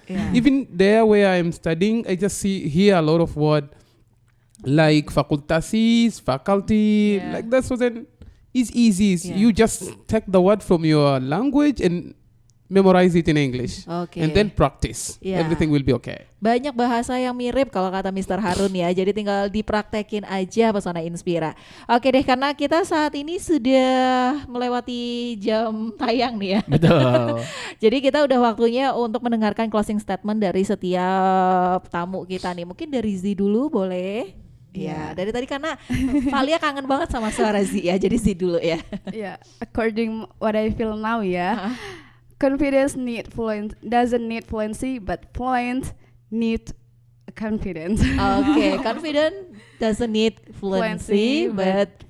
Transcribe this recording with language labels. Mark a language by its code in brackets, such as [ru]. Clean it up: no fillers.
[en] Yeah. Even there where I am studying, I just hear a lot of word like fakultasis, faculty, Yeah. like that. So then it's easy. Yeah. You just take the word from your language and memorize it in English. [id] Oke. [en] And then practice. Yeah. Everything will be okay. [id] Banyak bahasa yang mirip kalau kata Mr. Harun ya. Jadi tinggal dipraktekin aja Pesona Inspira. Oke deh, karena kita saat ini sudah melewati jam tayang nih ya. Betul. Jadi kita udah waktunya untuk mendengarkan closing statement dari setiap tamu kita nih. Mungkin dari Z dulu boleh. Ya, dari tadi karena Valia kangen banget sama suara Z ya, jadi Z dulu ya. [en] Yeah, according what I feel now, yeah. Confidence doesn't need fluency, but fluent need confidence. Oke, confident doesn't need fluency, but